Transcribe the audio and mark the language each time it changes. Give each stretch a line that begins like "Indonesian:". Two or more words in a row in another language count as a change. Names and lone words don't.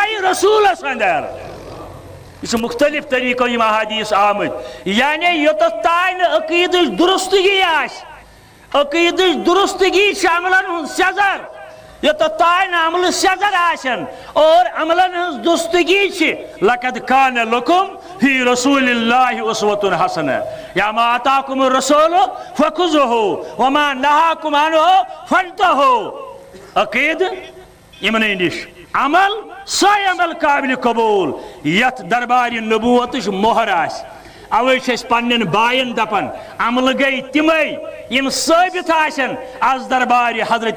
Kashmiri: رسولس اندر یہ مختلف طریقوں یم احادیث آمت یعنی یوتس تانۍ نہٕ عقیدٕچ درستگی آسہِ عقیدٕچ درستگی چھِ عملن ہُنٛد سیٚزر یوتس تانۍ نہٕ عملہٕ سیٚزر آسن اور عملن ہٕنٛز درستگی چھِ
Arabic: لقد کان لکم فی رسول اللہ اسوۃ حسنہ یا ما آتاکم الرسول فخذوہ وما نہاکم عنہ
Kashmiri: فانتہوا عقید یمنٕے نش عمل سۄے عمل قابل قبول یتھ دربار نبوتٕچ مۄہر آسہِ اوے چھِ أسۍ پننٮ۪ن باین دپان عملہٕ گٔے تِمے یِم ثٲبت آسن از دربار حضرت